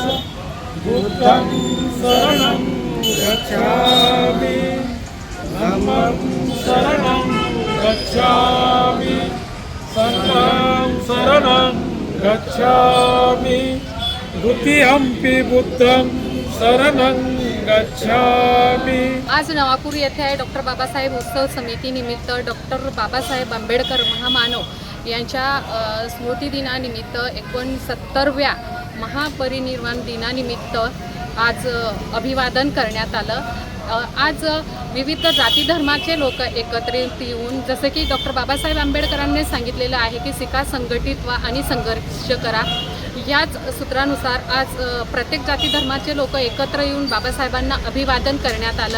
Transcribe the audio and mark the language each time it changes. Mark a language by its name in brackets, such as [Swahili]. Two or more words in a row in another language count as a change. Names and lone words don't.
[Pali] बुद्धं शरणं गच्छामि, धम्मं शरणं गच्छामि, संघं शरणं गच्छामि, द्वितीयंपि बुद्धं शरणं गच्छामि। [Marathi] आज नवापूर येथे डॉक्टर बाबासाहेब उत्सव समितीनिमित्त डॉक्टर बाबासाहेब आंबेडकर महामानव यांच्या स्मृती दिनानिमित्त 69व्या महापरिनिर्वाण दिनानिमित्त आज अभिवादन करण्यात आलं। आज विविध जाती धर्माचे लोक एकत्रित येऊन, जसं की डॉक्टर बाबासाहेब आंबेडकरांनी सांगितलेलं आहे की शिका, संघटित व्हा आणि संघर्ष करा, याच सूत्रानुसार आज प्रत्येक जाती धर्माचे लोक एकत्र येऊन बाबासाहेबांना अभिवादन करण्यात आलं।